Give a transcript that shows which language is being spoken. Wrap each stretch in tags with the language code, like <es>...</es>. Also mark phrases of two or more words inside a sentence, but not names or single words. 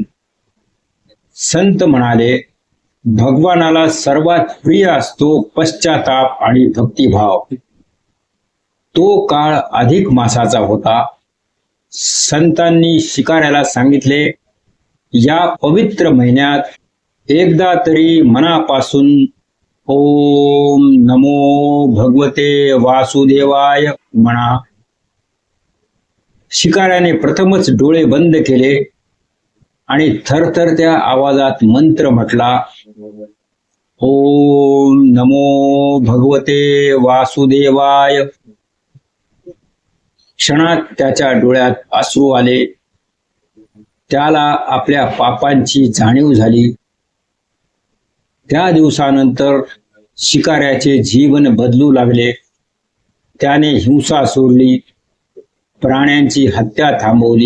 <mr>संत म्हणाले, भगवानाला सर्वात प्रिय असतो पश्चाताप आणि भक्तिभाव. तो काळ अधिक मासाचा होता. संतांनी शिकाऱ्याला सांगितले, या पवित्र महिन्यात एकदा तरी मनापासून</mr> <sa>ओम नमो भगवते वासुदेवाय</sa> <mr>म्हणा. शिकाऱ्याने प्रथमच डोळे बंद केले आणि थरथरत्या आवाजात मंत्र म्हटला,</mr> <sa>ओम नमो भगवते वासुदेवाय.</sa> <mr>क्षणात त्याच्या डोळ्यात अश्रू आले. त्याला आपल्या पापांची जाणीव झाली. त्या दिवसानंतर शिकाऱ्याचे जीवन बदलू लागले. त्याने हिंसा सोडली, प्राण्यांची हत्या थांबवली.</mr>